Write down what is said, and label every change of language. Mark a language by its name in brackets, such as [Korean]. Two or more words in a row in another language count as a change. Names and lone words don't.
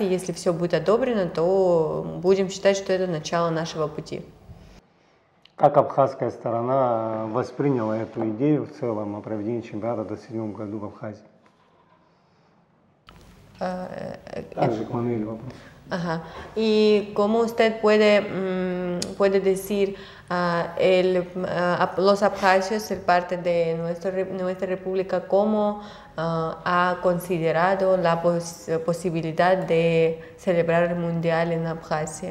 [Russian] Если все будет одобрено, то будем считать, что это начало нашего пути. Как абхазская сторона восприняла эту идею в целом о проведении чемпионата в 2027 году в Абхазии? Также к Мануэлю вопрос. [Spanish] ¿Y cómo usted puede decir los abjasios, ser parte de nuestra república, cómo ha considerado la posibilidad de celebrar el Mundial en Abjasia?